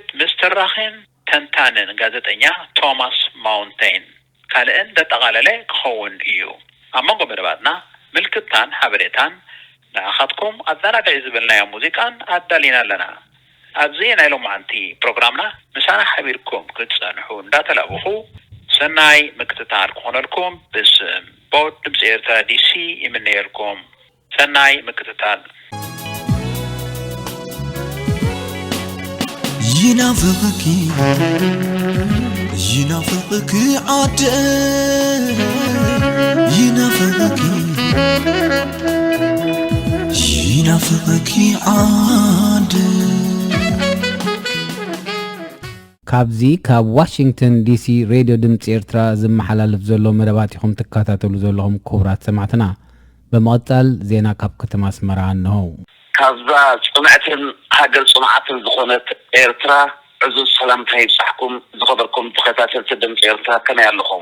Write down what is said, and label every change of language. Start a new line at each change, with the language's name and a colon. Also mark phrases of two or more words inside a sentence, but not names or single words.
Tigrinya: ምስተር ራኽን ተንታንን ጋዜጠኛ ቶማስ ማውንቴን ካልእን ደጠቓለለ ክኸውን እዩ ኣብ መንጎ መደባትና ምልክታን ሓበሬታን ንኣኻትኩም ኣዘናግዒ ዝብልናዮ ሙዚቃን ኣዳሊና ኣለና ኣብዚ ናይ ሎማዓንቲ ፕሮግራምና ምሳና ሓቢርኩም ክትፀንሑ እንዳተላበኹ ሰናይ ምክትታል ክኾነልኩም ብስም ቦድ ድምፂ ኤርትራ DC ይምነየልኩም ሰናይ ምክትታል
Arabic: ينافقك عاد ينافقك عاد
Tigrinya: ካብዚ ካብ ዋሽንግተን DC ሬድዮ ድምፂ ኤርትራ ዝመሓላለፍ ዘሎ መደባትኩም ተከታተሉ ዘለኹም ክቡራት ሰማዕትና በመቀጠል ዜና ካብ ከተማ ኣስመራ ነው ካብዛ ጽምዓትን ሃገር ጽምዓትን ዝኾነት ኤርትራ ዕዙዝ ሰላምታ ይብጻሕኩም ዝኸበርኩም ተኸታተልቲ ድምፂ ኤርትራ ከመይ ኣለኹም